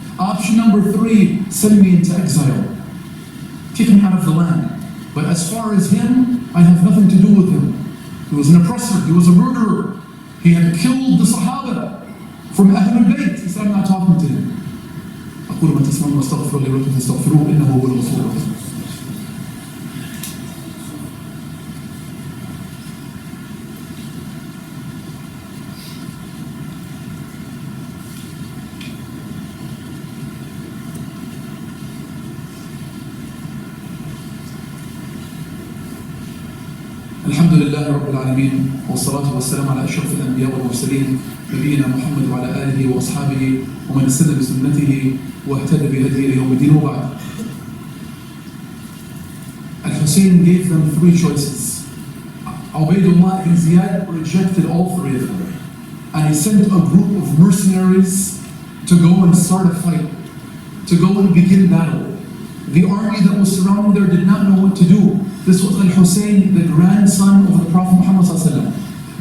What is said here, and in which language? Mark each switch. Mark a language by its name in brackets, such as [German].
[English] Option number three, send me into exile. Kick me out of the land. But as far as him, I have nothing to do with him. He was an oppressor. He was a murderer. He had killed the Sahaba from Ahlul Bayt. He said, I'm not talking to him. [Arabic] أقول ما تسمعون واستغفر لي ولكم فاستغفروه إنه هو الغفور الرحيم. الحمد لله رب العالمين والصلاة والسلام على أشرف الأنبياء والمرسلين نبينا محمد وعلى آله وأصحابه ومن استنى بسنته واهتدى بهديه يوم الدين وبعد. [English] Al-Hussein gave them three choices. Ubaydullah ibn Ziyad rejected all three of them. And he sent a group of mercenaries to go and start a fight, to go and begin battle. The army that was surrounded there did not know what to do. This was Al-Hussein, the grandson of the Prophet Muhammad ﷺ.